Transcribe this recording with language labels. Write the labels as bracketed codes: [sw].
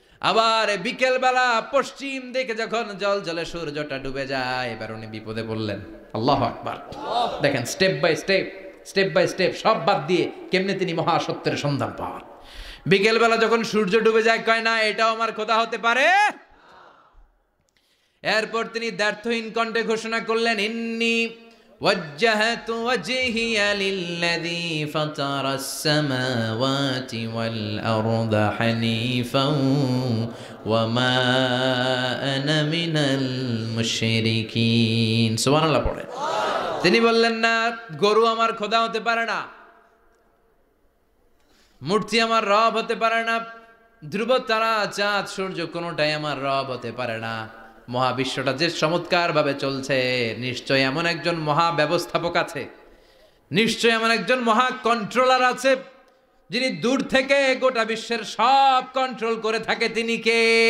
[bn] আবার বিকেল বেলা পশ্চিম দিকে যখন জলজলে সূর্যটা ডুবে যায়, এবার উনি বিপদে পড়লেন। আল্লাহু আকবার। দেখেন স্টেপ বাই স্টেপ সব বাদ দিয়ে কেমনে তিনি মহাসত্যের সন্ধান পান। বিকেল বেলা যখন সূর্য ডুবে যায়, কয় না এটাও আমার খোদা হতে পারে। এরপর তিনি দ্ব্যর্থহীন কণ্ঠে ঘোষণা করলেন, [ar] ইন্নী وجهت وجهي للذي فطر السماوات والأرض حنيفا وما أنا من المشركين। [bn] সুবহানাল্লাহ পড়ে। তিনি বললেন, না, গরু আমার খোদা হতে পারে না, মূর্তি আমার রব হতে পারে না, ধ্রুব তারা চাঁদ সূর্য কোনোটাই আমার রব হতে পারে না। মহাবিশ্বটা যে চমৎকার ভাবে চলছে, নিশ্চয় এমন একজন মহা ব্যবস্থাপক আছে, নিশ্চয় এমন একজন মহা কন্ট্রোলার আছে, যিনি দূর থেকে গোটা বিশ্বের সব কন্ট্রোল করে থাকে। তিনি কে?